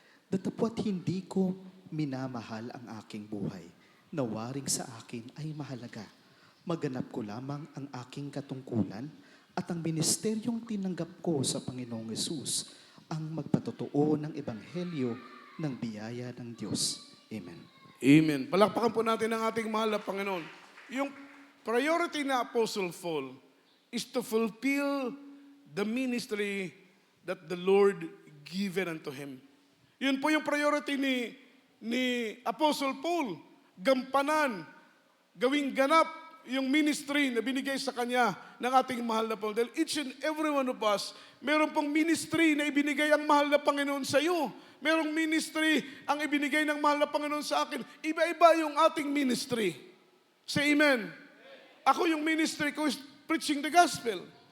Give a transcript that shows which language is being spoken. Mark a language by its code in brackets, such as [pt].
[tl] Datapwat hindi ko minamahal ang aking buhay, na waring sa akin ay mahalaga. Maganap ko lamang ang aking katungkulan at ang ministeryong tinanggap ko sa Panginoong Hesus, ang magpatotoo ng ebanghelyo ng biyaya ng Diyos. Amen. Amen. Palakpakan po natin ang ating mahal na Panginoon. [en] Yung priority na Apostle Paul is to fulfill the ministry that the Lord given unto him. [tl] Yun po yung priority ni Apostle Paul. Gampanan, gawing ganap yung ministry na binigay sa kanya ng ating mahal na Panginoon. Dahil [en] each and every one of us, [tl] meron pong ministry na ibinigay ang mahal na Panginoon sa iyo. Merong ministry ang ibinigay ng mahal na Panginoon sa akin. Iba-iba yung ating ministry. [en] Say amen. [tl] Ako yung ministry ko [en] is preaching the gospel.